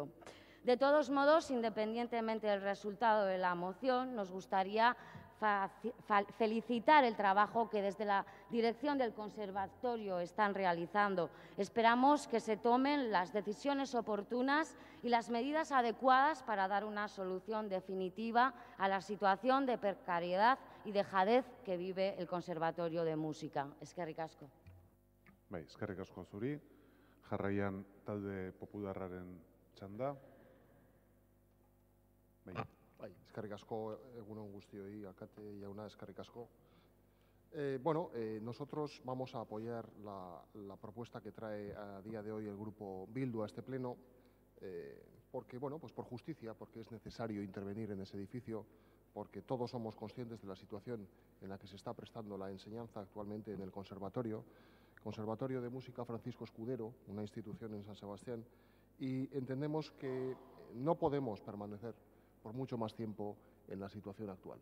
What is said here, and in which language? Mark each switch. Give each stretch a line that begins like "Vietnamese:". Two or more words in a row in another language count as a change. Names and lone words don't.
Spanish: De todos modos, independientemente del resultado de la moción, nos gustaría felicitar el trabajo que desde la dirección del conservatorio están realizando. Esperamos que se tomen las decisiones oportunas y las medidas adecuadas para dar una solución definitiva a la situación de precariedad y dejadez que vive el Conservatorio de Música.
Basque: Eskerrik asko. Bai, eskerrik asko zuri. Jarraian talde popularraren txanda. Bai, eskerrik asko, egun on guztioi, alkate jauna, eskerrik asko.
Spanish: Nosotros vamos a apoyar la propuesta que trae a día de hoy el Grupo Bildu a este pleno, porque, pues por justicia, porque es necesario intervenir en ese edificio, porque todos somos conscientes de la situación en la que se está prestando la enseñanza actualmente en el Conservatorio de Música Francisco Escudero, una institución en San Sebastián, y entendemos que no podemos permanecer por mucho más tiempo en la situación actual.